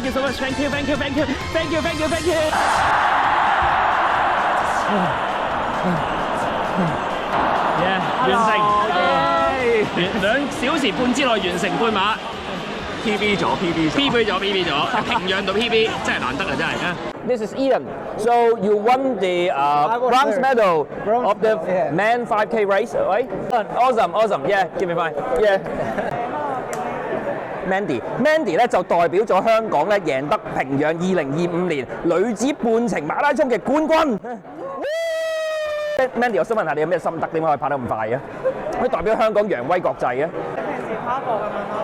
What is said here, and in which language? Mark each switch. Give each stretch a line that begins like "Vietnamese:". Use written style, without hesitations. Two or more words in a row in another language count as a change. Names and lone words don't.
English: Thank you. Yeah，
Cantonese: 完成，2小時半之內完成半馬。PB 咗，平壤到 PB 真係難得啊，真係。
English: This is Ian. So you won the bronze medal of the men 5K race, right? Awesome. Yeah, give me 5. Yeah.
Cantonese: Mandy 咧就代表咗香港咧贏得平壤2025年女子半程馬拉松嘅冠軍。Mandy， 我想問下你有咩心得？點解可以跑得咁快嘅？可以代表香港揚威國際嘅？平時跑步咁樣咯。